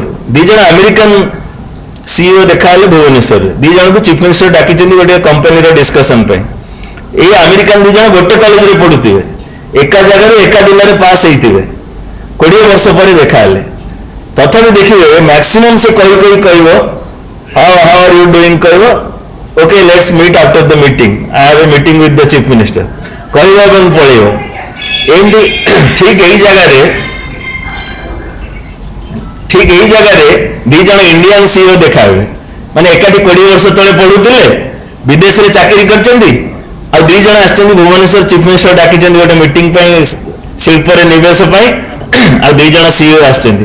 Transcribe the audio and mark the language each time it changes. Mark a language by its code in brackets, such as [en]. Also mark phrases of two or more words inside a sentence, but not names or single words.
[or] 2 ଜଣ [en] American CEO [or] ଦେଖା ହେଲେ ଭୁବନେଶ୍ୱରରେ, 2 ଜଣଙ୍କୁ [en] chief minister [or] ଡାକିଛନ୍ତି ଗୋଟେ କମ୍ପାନୀର ଡିସ୍କସନ୍ ପାଇଁ। ଏଇ ଆମେରିକାନ 2 ଜଣ ଗୋଟେ କଲେଜରେ ପଢ଼ୁଥିବେ, ଏକା ଜାଗାରେ ଏକା ଦିନରେ ପାସ୍ ହେଇଥିବେ, 20 ବର୍ଷ ପରେ ଦେଖା ହେଲେ। ତଥାପି ଦେଖିବେ ମ୍ୟାକ୍ସିମମ୍ ସେ କହିବ [en] how are you doing କହିବ, okay let's meet after the meeting, I have a meeting with the chief minister [or] କହିବ ଏବଂ ପଳେଇବ। ଏମିତି ଠିକ୍ ଏଇ ଜାଗାରେ 2 ଜଣ [en] Indian CEO [or] ଦେଖା ହେବେ, ମାନେ ଏକାଠି 20 ବର୍ଷ ତଳେ ପଢ଼ୁଥିଲେ, ବିଦେଶରେ ଚାକିରି କରିଛନ୍ତି, ଆଉ 2 ଜଣ ଆସିଛନ୍ତି ଭୁବନେଶ୍ୱର [en] chief minister [or] ଡାକିଛନ୍ତି ଗୋଟେ ମିଟିଂ ପାଇଁ, ଶିଳ୍ପରେ ନିବେଶ ପାଇଁ, ଆଉ 2 ଜଣ ସିଇଓ ଆସିଛନ୍ତି।